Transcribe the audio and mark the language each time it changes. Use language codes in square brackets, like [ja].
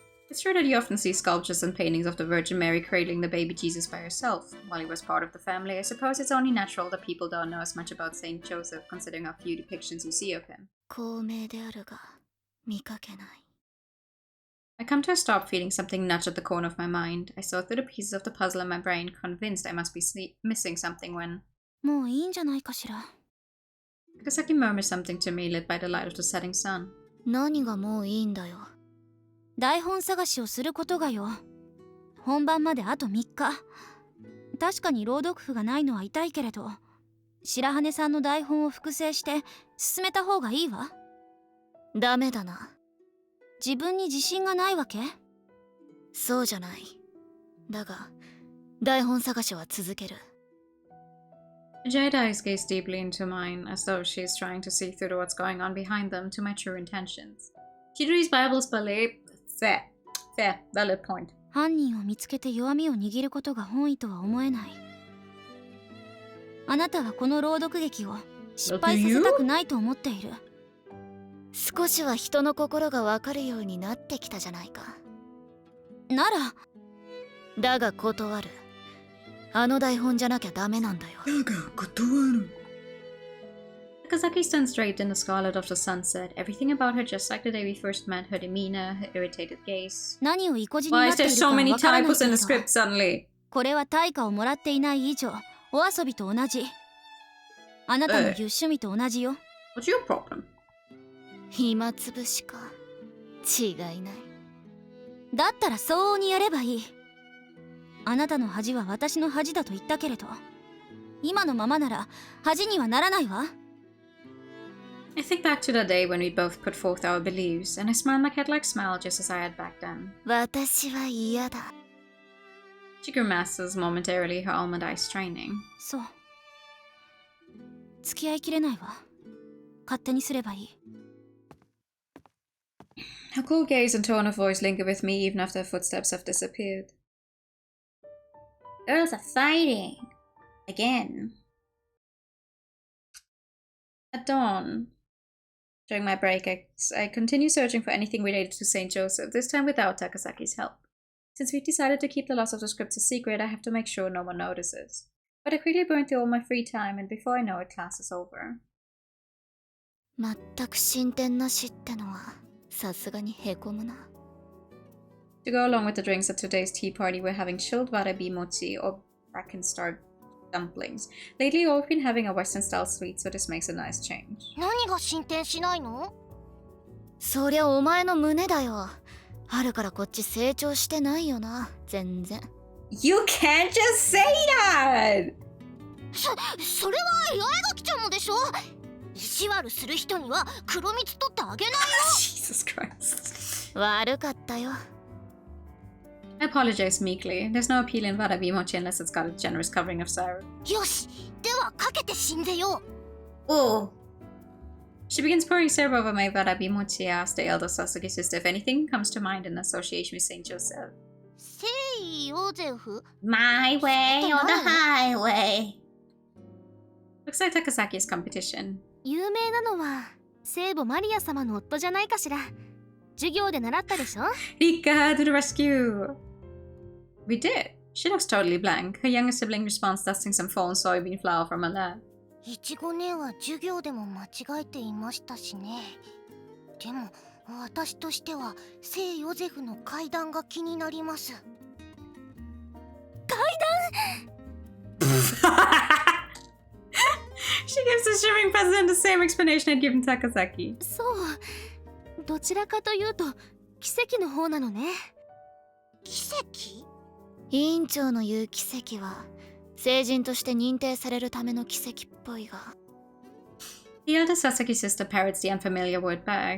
[en] It's true that you often see sculptures and paintings of the Virgin Mary cradling the baby Jesus by herself. While he was part of the family, I suppose it's only natural that people don't know as much about Saint Joseph, considering how few depictions you see of him. [ja] 高名であるが、見かけない。 [en] I come to a stop, feeling something nudge at the corner of my mind. I sort through the pieces of the puzzle in my brain, convinced I must be missing something when... [ja] もういいんじゃないかしら。 [en] Takasaki murmurs something to me, lit by the light of the setting sun. [ja] 何がもういいんだよ。台本探しをすることがよ。本番まであと3日。確かに朗読譜がないのは痛いけれど、白羽さんの台本を複製して進めた方がいいわ。ダメだな。自分に自信がないわけ？そうじゃない。だが、台本探しは続ける。 [en] Jade eyes gaze deeply into mine, as though she is trying to see through what's going on behind them to my true intentions. She reads Bibles, believe. Fair, valid point. [ja] 犯人を見つけて弱みを握ることが本意とは思えない。あなたはこの朗読劇を失敗させたくないと思っている。少しは人の心がわかるようになってきたじゃないか。なら。だが断る。あの台本じゃなきゃダメなんだよ。だが断る。 [en] Takasaki stands straight in the scarlet of the sunset, everything about her just like the day we first met, her demeanor, her irritated gaze. [ja] 何を意固地になっているかわからないけど、これは対価をもらっていない以上、お遊びと同じ。あなたの言う趣味と同じよ。 [en] What's your problem? [ja] 暇つぶしか。違いない。だったら相応にやればいい。あなたの恥は私の恥だと言ったけれど、今のままなら恥にはならないわ。 [en] I think back to the day when we both put forth our beliefs, and I smile my cat-like smile just as I had back then. [ja] 私は嫌だ。 [en] She grimaces momentarily, her almond eyes straining. [ja] そう。付き合いきれないわ。勝手にすればいい。 [en] Her cool gaze and tone of voice linger with me even after her footsteps have disappeared. Girls are fighting. Again. At dawn. During my break, I continue searching for anything related to Saint Joseph, this time without Takasaki's help. Since we've decided to keep the loss of the scripts a secret, I have to make sure no one notices. But I quickly burn through all my free time, and before I know it, class is over. [ja] 全く進展なしってのはさすがにへこむな。 [en] To go along with the drinks at today's tea party, we're having chilled warabi mochi or Brackenstar dumplings. Lately, we've been having a Western-style sweet, so this makes a nice change. [ja] 何が進展しないの？そりゃお前の胸だよ。春からこっち成長してないよな、全然。 [en] You can't just say that! [ja] それは八重垣ちゃんもでしょ。意地悪する人には黒蜜取ってあげないよ。 [en] Jesus Christ. [ja] 悪かったよ。 [en] I apologize meekly. There's no appeal in warabi mochi unless it's got a generous covering of syrup. [ja] よし、ではかけて死んでよ。 [en] Oh. She begins pouring syrup over my warabi mochi. I asked the elder Sasaki sister if anything comes to mind in association with Saint Joseph. [ja] 聖ヨゼフ [en] My way or the highway. Looks like Takasaki's competition. [ja] 有名なのは聖母マリア様の夫じゃないかしら。授業で習ったでしょ。 [en] Rika to the rescue! We did. She looks totally blank. Her younger sibling responds dusting some fallen soybean flour from her lap. [ja] いちご姉は授業でも間違えていましたしね。でも私としては聖ヨゼフの階段が気になります。階 [en] She gives the shivering president the same explanation I'd given Takasaki. [ja] そう、どちらかというと奇跡の方なのね。奇跡？委員長の言う奇跡は聖人として認定されるための奇跡っぽいが。 [en] The elder Sasaki sister parrots the unfamiliar word back.